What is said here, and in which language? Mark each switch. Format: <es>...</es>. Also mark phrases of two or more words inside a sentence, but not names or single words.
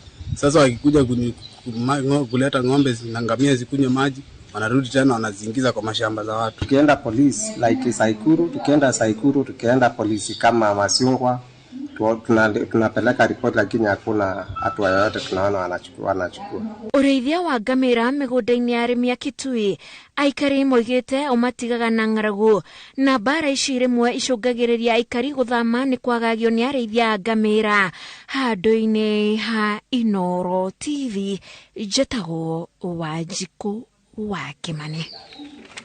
<sw>Sasa wakikuja kuleta ng'ombe na ngamia zikunywe maji, wanarudi tena wanaziingiza kwa mashamba za watu. Tukienda polisi like Saikuru, tukienda polisi kama Masungwa, tunapeleka report lakini hakuna hatua yoyote tunaona wanachukua.</sw> <ki>Ũrĩithia wa ngamĩra mĩgũnda-inĩ ya arĩmi a Kitui, aikari moigĩte ũmatigaga na ng'aragu, na mbara ici rĩmwe icũngagĩrĩria aikari gũthama nĩ kwagagio nĩ arĩithia a ngamĩra. Handũ-inĩ ha Inooro TV, njĩtagwo Wanjikũ wa Kĩmani.</ki>